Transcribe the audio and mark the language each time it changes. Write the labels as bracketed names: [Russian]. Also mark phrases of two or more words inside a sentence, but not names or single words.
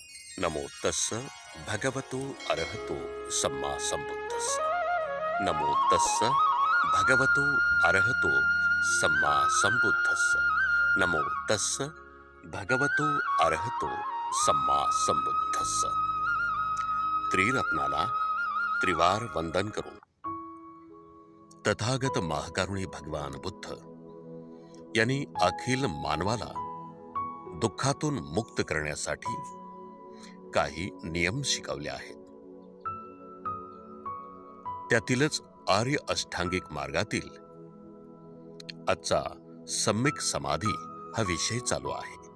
[Pali] नमो तस्स भगवतो अरहतो सम्मा संबुद्धस्स। नमो तस्स भगवतो अरहतो सम्मा संबुद्धस्स। नमो तस्स भगवतो अरहतो सम्मा संबुद्धस्स। [Marathi] त्रिरत्नाला त्रिवार वंदन करून तथागत महाकारुणी भगवान बुद्ध यांनी अखिल मानवाला दुःखातून मुक्त करण्यासाठी काही नियम शिकवले आहेत. त्यातीलच आर्य अष्टांगिक मार्गातील आजचा सम्यक समाधी हा विषय चालू आहे.